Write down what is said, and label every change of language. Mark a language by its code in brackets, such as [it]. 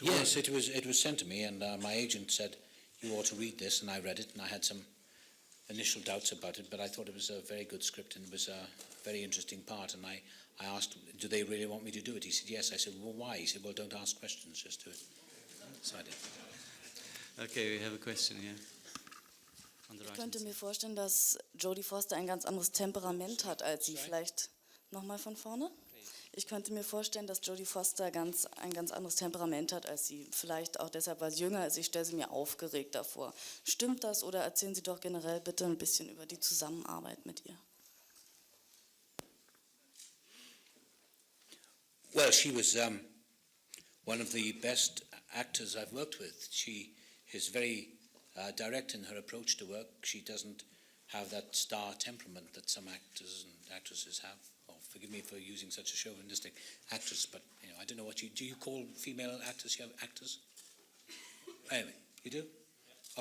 [en] Yes, it was sent to me, and my agent said, you ought to read this, and I read it, and I had some initial doubts about it, but I thought it was a very good script, and it was a very interesting part, and I asked, do they really want me to do it? He said, yes. I said, well, why? He said, well, don't ask questions, just do it. So I did. Okay, we have a question here. [de] Ich könnte mir vorstellen, dass Jodie Foster ein ganz anderes Temperament hat als Sie. Vielleicht nochmal von vorne? Ich könnte mir vorstellen, dass Jodie Foster ein ganz anderes Temperament hat als Sie. Vielleicht auch deshalb, weil sie jünger ist. Ich stelle sie mir aufgeregter vor. Stimmt das, oder erzählen Sie doch generell bitte ein bisschen über die Zusammenarbeit mit ihr? [en] Well, she was one of the best actors I've worked with. She is very direct in her approach to work. She doesn't have that star temperament that some actors and actresses have. Oh, forgive me for using such a chauvinistic actress, but I don't know what do you call female actors? You have actors? Anyway, you do? Yeah.